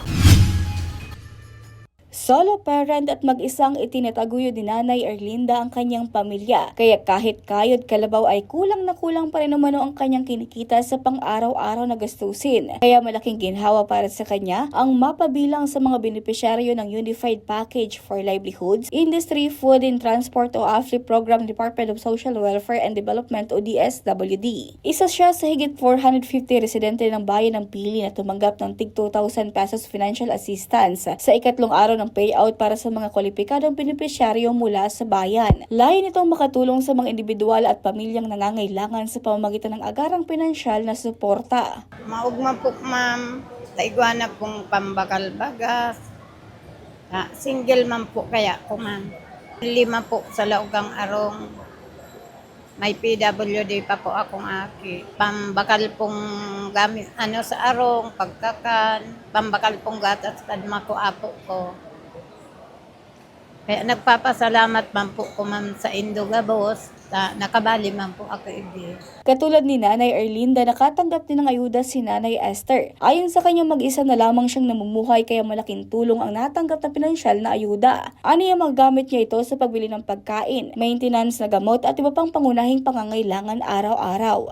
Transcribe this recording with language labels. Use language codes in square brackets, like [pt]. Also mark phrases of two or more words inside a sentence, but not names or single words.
[en] Solo parent [tl] at mag-isang itinataguyod ni Nanay Erlinda ang kanyang pamilya. Kaya kahit kayod kalabaw ay kulang na kulang pa rin umano ang kanyang kinikita sa pang-araw-araw na gastusin. Kaya malaking ginhawa para sa kanya ang mapabilang sa mga benepisyaryo ng Unified Package for Livelihoods, Industry, Food and Transport o AFLI Program, Department of Social Welfare and Development o DSWD. Isa siya sa higit 450 residente ng bayan ng Pili na tumanggap ng tig 2,000 pesos [en] financial assistance [tl] sa ikatlong araw ng payout para sa mga kwalipikadong benepisyaryo mula sa bayan. Layo nitong makatulong sa mga individual at pamilyang nangangailangan sa pamamagitan ng agarang pinansyal na suporta. [bik] Maugma po ma'am, taigwana pong pambakal bagas. Single man po kaya ko ma'am. 5 po sa laugang arong. May PWD pa po akong aki. Pambakal pong gamit sa arong, pagkakan, pambakal pong gatas kadma ko apo ko. Kaya nagpapasalamat man po ko ma'am sa Indogabos Nakabali man po ako ibig. [tl] Katulad ni Nanay Erlinda, nakatanggap din ng ayuda si Nanay Esther. Ayon sa kanya, mag-isa na lamang siyang namumuhay kaya malaking tulong ang natanggap na pinansyal na ayuda. Aniya magamit niya ito sa pagbili ng pagkain, maintenance na gamot at iba pang pangunahing pangangailangan araw-araw.